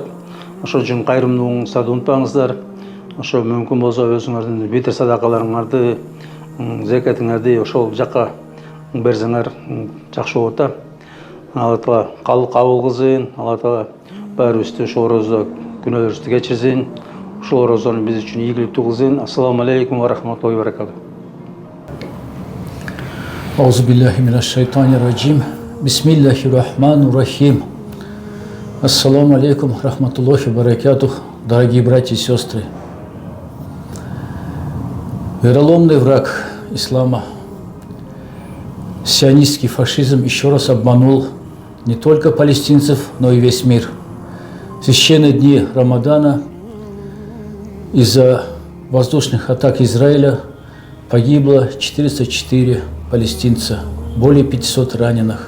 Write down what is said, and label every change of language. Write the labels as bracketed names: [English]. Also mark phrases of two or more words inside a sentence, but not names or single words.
[Kyrgyz] Ошол үчүн кайрымдуулугуңузду унутпаңыздар. Ошо мүмкүн болсо өзүңөрдүн бетер садакаларыңарды, зекетиңерди ошол жакка берсеңер жакшы болот да. Алла Таала кабыл кылсын. Алла Таала баарыбызды ошол оразада күнөөлөрүбүздү кечирсин. Ушул оразаны биз үчүн ийгиликтүү кылсын. [Arabic] السلام عليكم ورحمة الله وبركاته. أعوذ بالله من الشيطان الرجيم. بسم الله الرحمن الرحيم. السلام عليكم رحمة الله وبركاته, [Russian] дорогие братья и сестры. Вероломный враг ислама, сионистский фашизм, еще раз обманул не только палестинцев, но и весь мир. В священные дни Рамадана из-за воздушных атак Израиля погибло 404 палестинца, более 500 раненых.